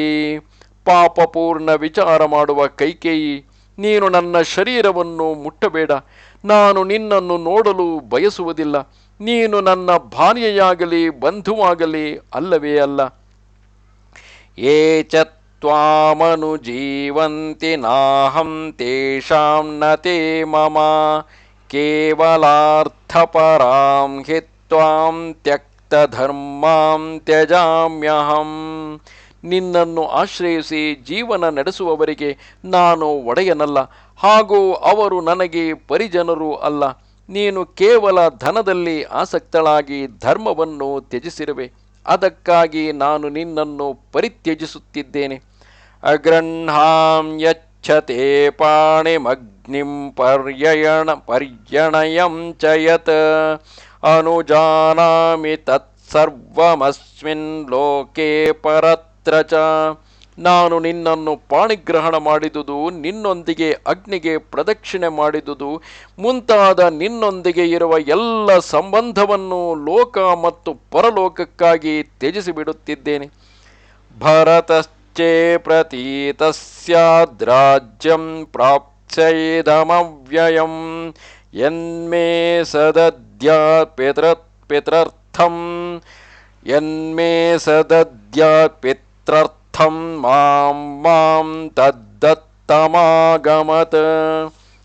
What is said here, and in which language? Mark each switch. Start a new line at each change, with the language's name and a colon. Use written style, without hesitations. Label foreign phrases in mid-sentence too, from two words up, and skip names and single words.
Kannada: ಪಾಪಪೂರ್ಣ ವಿಚಾರ ಮಾಡುವ ಕೈಕೇಯಿ, ನೀನು ನನ್ನ ಶರೀರವನ್ನು ಮುಟ್ಟಬೇಡ. ನಾನು ನಿನ್ನನ್ನು ನೋಡಲು ಬಯಸುವುದಿಲ್ಲ. ನೀನು ನನ್ನ ಭಾರ್ಯೆಯಾಗಲಿ ಬಂಧುವಾಗಲಿ ಅಲ್ಲವೇ ಅಲ್ಲ.
Sanskrit: ಯೇ ಚ ತ್ವಾಮನುಜೀವಂತಿ ನಾಹಂ ತೇಷಾಂ ನ ತೇ ಮಮ ಕೇವಲಾರ್ಥಪರಾಂ ಹಿ ತ್ವಾಂ ತ್ಯಕ್ತ ಧರ್ಮಾಂ ತ್ಯಜಾಮ್ಯಹಂ.
Kannada: ನಿನ್ನನ್ನು ಆಶ್ರಯಿಸಿ ಜೀವನ ನಡೆಸುವವರಿಗೆ ನಾನು ಒಡೆಯನಲ್ಲ, ಹಾಗೂ ಅವರು ನನಗೆ ಪರಿಜನರೂ ಅಲ್ಲ. ನೀನು ಕೇವಲ ಧನದಲ್ಲಿ ಆಸಕ್ತಳಾಗಿ ಧರ್ಮವನ್ನು ತ್ಯಜಿಸಿರುವೆ. ಅದಕ್ಕಾಗಿ ನಾನು ನಿನ್ನನ್ನು ಪರಿತ್ಯಜಿಸುತ್ತಿದ್ದೇನೆ.
Sanskrit: ಅಗೃಹಾಂ ಯಚ್ಛತೆ ಪಾಣಿಮಗ್ನಿಂ ಪರ್ಯಣಯಂ ಚ ಯತ್ ಅನುಜಾನಾಮಿ ತತ್ಸರ್ವಮಸ್ಮಿನ್ ಲೋಕೆ ಪರತ್ರ ಚ.
Kannada: ನಾನು ನಿನ್ನನ್ನು ಪಾಣಿಗ್ರಹಣ ಮಾಡಿದುದು, ನಿನ್ನೊಂದಿಗೆ ಅಗ್ನಿಗೆ ಪ್ರದಕ್ಷಿಣೆ ಮಾಡಿದುದು ಮುಂತಾದ ನಿನ್ನೊಂದಿಗೆ ಇರುವ ಎಲ್ಲ ಸಂಬಂಧವನ್ನು ಲೋಕ ಮತ್ತು ಪರಲೋಕಕ್ಕಾಗಿ ತ್ಯಜಿಸಿಬಿಡುತ್ತಿದ್ದೇನೆ.
Sanskrit: ಭರತಶ್ಚೇ ಪ್ರತೀತಸ್ಯಾದ್ರಾಜ್ಯಂ ಪ್ರಾಪ್ಸ್ಯೈದಮವ್ಯಯಂ ಯನ್ಮೇ ಸದದ್ಯಾತ್ ಪಿತೃರ್ಥಂ ಮಾಂ ತದ್ದತ್ತಮಾಗಮತ್.